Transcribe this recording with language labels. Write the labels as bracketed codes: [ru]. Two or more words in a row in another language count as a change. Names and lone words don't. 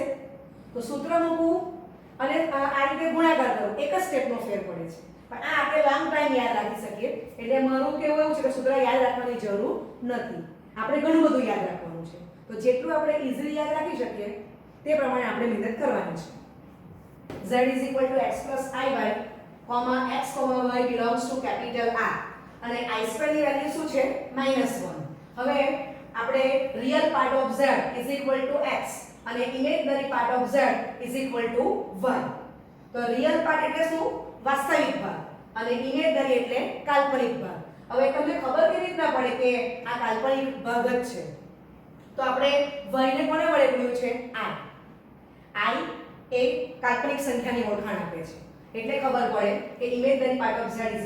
[gu] તો સૂત્ર મૂકવું અને આ રીતે ગુણાકાર કરો, એક જ સ્ટેપનો ફેર પડે છે, પણ આ આપણે [en] long time [gu] યાદ રાખી શકીએ. એટલે મારું કહેવું એવું છે કે સૂત્ર યાદ રાખવાની જરૂર નથી, આપણે ઘણું બધું યાદ રાખવાનું છે. તો જેટલું આપણે ઇઝીલી યાદ રાખી શકીએ તે પ્રમાણે આપણે મહેનત કરવાની છે. [en] z is equal to x plus iy, x, y belongs to capital R [gu] અને I સ્ક્વેર ની વેલ્યુ શું છે? [en] -1. [gu] હવે આપણે [en] real part of z is equal to x અને imaginary part of z is equal to 1. [gu] તો રિયલ પાર્ટ એટલે શું? વાસ્તવિક ભાગ અને ઇમેજનરી એટલે કાલ્પનિક ભાગ. હવે તમને ખબર કેવી રીતના પડે કે આ કાલ્પનિક ભાગ જ છે? તો આપણે y ને કોને વડે ગુણ્યું છે? i એ કાલ્પનિક સંખ્યાની ઓળખાણ આપે છે, એટલે ખબર પડે કે [en] imaginary part of [gu] z y.